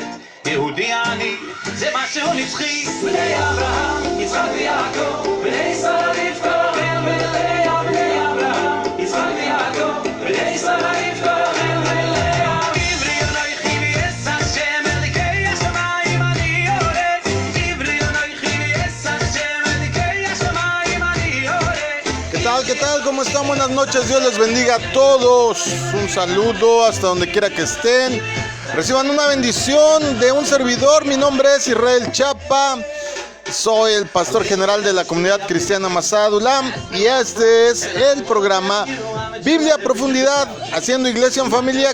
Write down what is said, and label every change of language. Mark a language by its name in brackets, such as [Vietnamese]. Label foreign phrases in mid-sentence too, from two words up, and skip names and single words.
[Hebrew] יהודי אני זה משהו נצחי, בני אברהם, יצחק ויעקב, בני שרה רבקה, רחל ולאה, בני אברהם, יצחק ויעקב, בני שרה רבקה, רחל ולאה. עברי אנוכי ויעש השם אלוקי השמיים אני יורד, עברי אנוכי ויעש השם אלוקי השמיים אני יורד. [Spanish] ¿Qué tal? ¿Qué tal? ¿Cómo están? Buenas noches, Dios les bendiga a todos. Un saludo hasta donde quiera que estén. Reciban una bendición de un servidor. Mi nombre es Israel Chapa. Soy el pastor general de la comunidad cristiana Masada Dulam. Y este es el programa Biblia a Profundidad, haciendo iglesia en familia.